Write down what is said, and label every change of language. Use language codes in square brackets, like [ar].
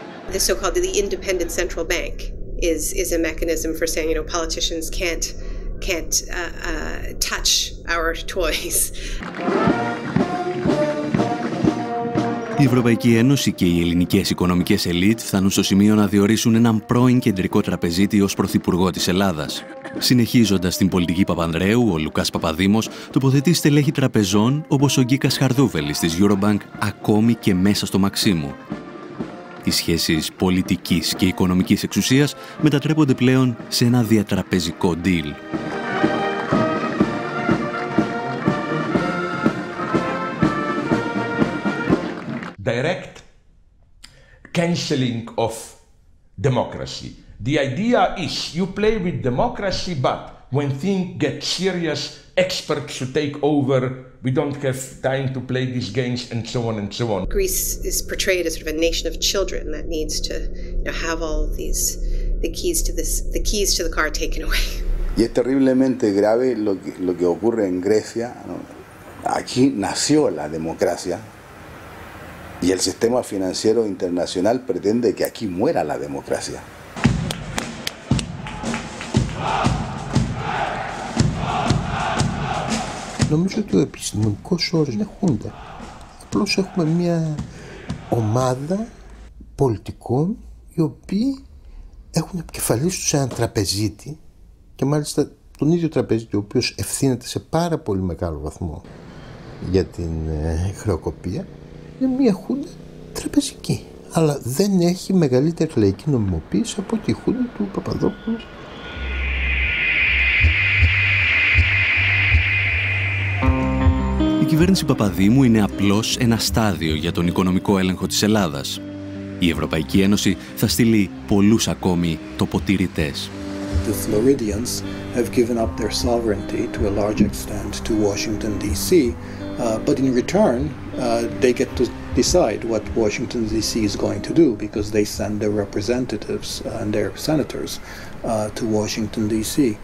[en] The so-called the independent central bank is a mechanism for saying, you know, politicians can't touch our toys. [el] Η Ευρωπαϊκή Ένωση και οι ελληνικές οικονομικές ελίτ φτάνουν στο σημείο να διορίσουν έναν πρώην κεντρικό τραπεζίτη ως πρωθυπουργό της Ελλάδας. Συνεχίζοντας την πολιτική Παπανδρέου, ο Λουκάς Παπαδήμος τοποθετεί στελέχη τραπεζών όπως ο Γκίκας Χαρδούβελης της Eurobank ακόμη και μέσα στο Μαξίμου. Οι σχέσεις πολιτικής και οικονομικής εξουσίας μετατρέπονται πλέον σε ένα διατραπεζικό deal. [en] Direct cancelling of democracy. The idea is you play with democracy, but when things get serious, experts should take over. We don't have time to play these games, and so on and so on. Greece is portrayed as sort of a nation of children that needs to, you know, have all of these, the keys to the car taken away. [es] Y es terriblemente grave lo que ocurre en Grecia, ¿no? Aquí nació la democracia. Y el sistema financiero internacional pretende que aquí muera la democracia. [el] Νομίζω ότι ο επιστημονικός όρος είναι χούντα. Απλώς έχουμε μια ομάδα πολιτικών οι οποίοι έχουν επικεφαλής τους έναν τραπεζίτη και μάλιστα τον ίδιο τραπεζίτη ο οποίος ευθύνεται σε πάρα πολύ μεγάλο βαθμό για την χρεοκοπία. Είναι μια χούντα τραπεζική, αλλά δεν έχει μεγαλύτερη λαϊκή νομιμοποίηση από τη χούντα του Παπαδόπουλου. Η κυβέρνηση Παπαδήμου είναι απλώς ένα στάδιο για τον οικονομικό έλεγχο της Ελλάδας. Η Ευρωπαϊκή Ένωση θα στείλει πολλούς ακόμη τοποτηρητές. [en] The Floridians have given up their sovereignty to a large extent to Washington, D.C., but in return, they get to decide what Washington, D.C. is going to do because they send their representatives and their senators to Washington, D.C.